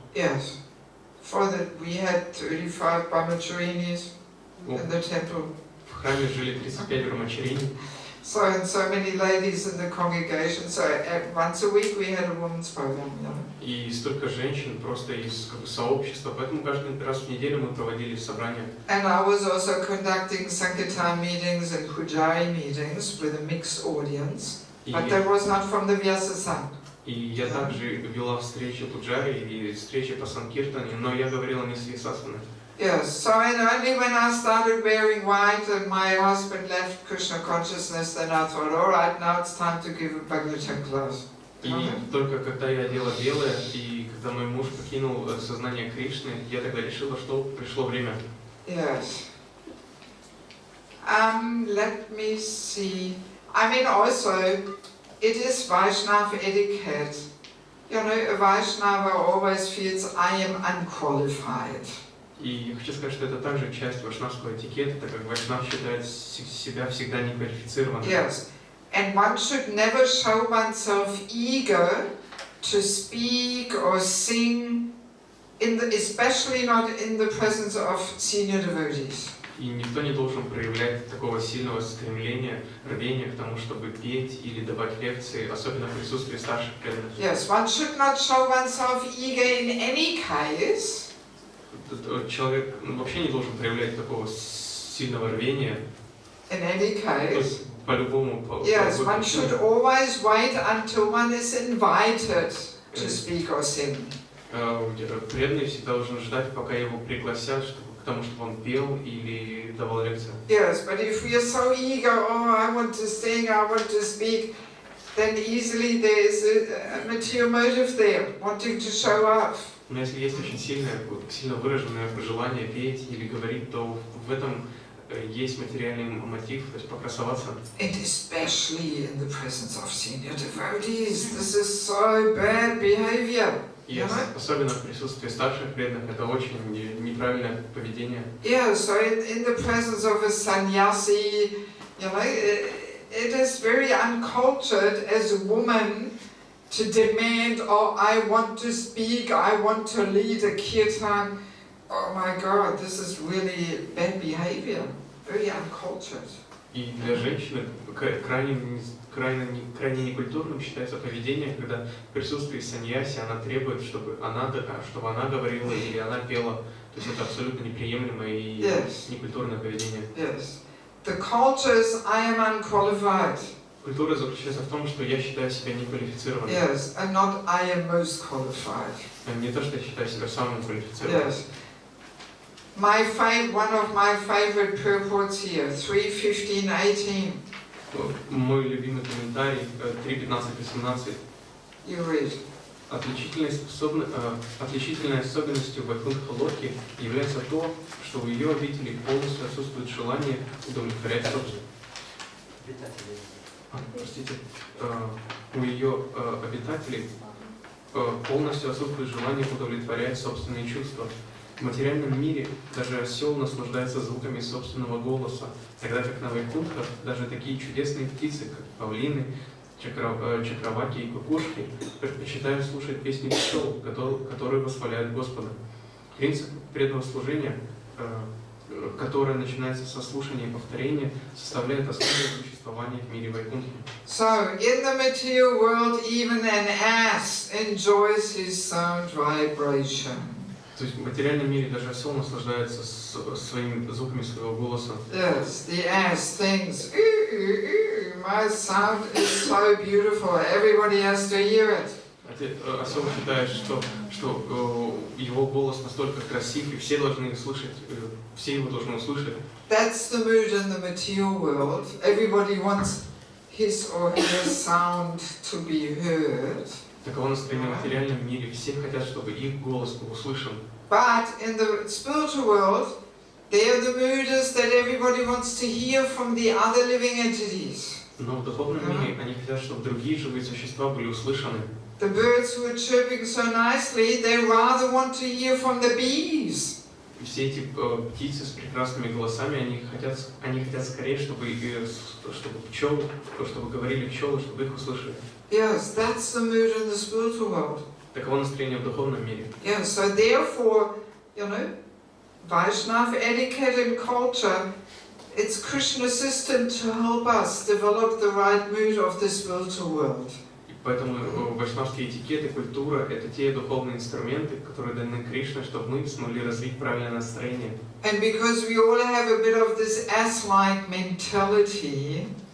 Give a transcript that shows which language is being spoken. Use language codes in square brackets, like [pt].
[en] Yes. For that we had 35 brahmacharinis in the temple. [ru] В храме жили 35 брахмачарини. [en] So and so many ladies in the congregation. So once a week we had a women's program. You know? [ru] И столько женщин просто из сообщества, поэтому каждый раз в неделю мы проводили собрания. [en] And I was also conducting Sankirtan meetings and Pujari meetings with a mixed audience, but that was not from the Vyasasana. [ru] И я также вела встречи Пуджари и встречи по Санкиртане, но я говорила не с Вьясасаной. [en] Yes, so and only when I started wearing white and my husband left Krishna consciousness, then I thought, all right, now it's time to give a Bhagavatam class. [ru] И только когда я одела белое, и когда мой муж покинул сознание Кришны, я тогда решила, что пришло время. [en] Yes. Let me see. I mean, also, it is Vaishnava etiquette. You know, a Vaishnava always feels I am unqualified. [ru] И хочу сказать, что это также часть вайшнавского этикета, так как вайшнав считает себя всегда неквалифицированным. [en] Yes. And one should never show oneself eager to speak or sing, especially not in the presence of senior devotees. [ru] И никто не должен проявлять такого сильного стремления, рвения к тому, чтобы петь или давать лекции, особенно в присутствии старших преданных. [en] Yes, one should not show oneself eager in any case. [ru] Человек вообще не должен проявлять такого сильного рвения. [en] In any case. [ru] По-любому. [en] Yes, one should always wait until one is invited to speak or sing. [ru] Преданный всегда должен ждать, пока его пригласят к тому, чтобы он пел или давал лекцию. [en] Yes, but if we are so eager, oh, I want to sing, I want to speak, then easily there is a material motive there, wanting to show off. [ru] Но если есть очень сильно выраженное желание петь или говорить, то в этом есть материальный мотив, то есть покрасоваться. [en] And especially in the presence of senior devotees, this is so bad behavior. [ru] И особенно в присутствии старших преданных это очень неправильное поведение. [en] Yeah, so in the presence of a sannyasi, you know, it is very uncultured as a woman to demand, oh, I want to speak, I want to lead a kirtan. Oh my God, this is really bad behavior, very uncultured. [ru] И для женщины крайне некультурным считается поведение, когда в присутствии саньяси она требует, чтобы она говорила или она пела. То есть это абсолютно неприемлемое и некультурное поведение. [en] Yes. The culture is, I am unqualified. [ru] Культура заключается в том, что я считаю себя неквалифицированным. [en] Yes, and not I am most qualified. [ru] Не то, что я считаю себя самым квалифицированным. [en] Yes. One of my favorite purports here, 3:15:18. [ru] Мой любимый комментарий 3:15-18. [en] You read. [ru] Отличительной особенностью Вайкунтха-локи является то, что у ее обителей полностью отсутствует желание удовлетворять собственность. У ее обитателей полностью отсутствует желание удовлетворять собственные чувства. В материальном мире даже осел наслаждается звуками собственного голоса, тогда как на Вайкунтхах даже такие чудесные птицы, как павлины, чакраваки и кукушки, предпочитают слушать песни пчел, которые восхваляют Господа. Принцип преданного служения, которое начинается со слушания и повторения, составляет основу существования в мире Вайкунтхи. [en] So, in the material world, even an ass enjoys his sound vibration. [ru] То есть в материальном мире даже осел наслаждается своими звуками своего голоса. [en] Yes, the ass thinks, my sound is so beautiful, everybody has to hear it. [ru] Осел считает, что его голос настолько красив, и все должны слышать, все его должны услышать. [en] That's the mood in the material world. Everybody wants his or her sound to be heard. [ru] Таково настроение в материальном мире. Все хотят, чтобы их голос был услышан. [en] But in the spiritual world, there the mood is that everybody wants to hear from the other living entities. [ru] Но в духовном мире они хотят, чтобы другие живые существа были услышаны. [en] The birds who are chirping so nicely, they rather want to hear from the bees. [ru] Все эти птицы с прекрасными голосами, они хотят скорее, чтобы говорили пчелы, чтобы их услышали. [en] Yes, that's the mood in the spiritual world. [ru] Таково настроение в духовном мире. [en] Yes, so therefore, Vaishnava etiquette and culture, it's Krishna's system to help us develop the right mood of the spiritual world. [ru] Поэтому вайшнавские этикеты, культура – это те духовные инструменты, которые даны Кришной, чтобы мы смогли развить правильное настроение. [en] And because we all have a bit of this ass-like mentality,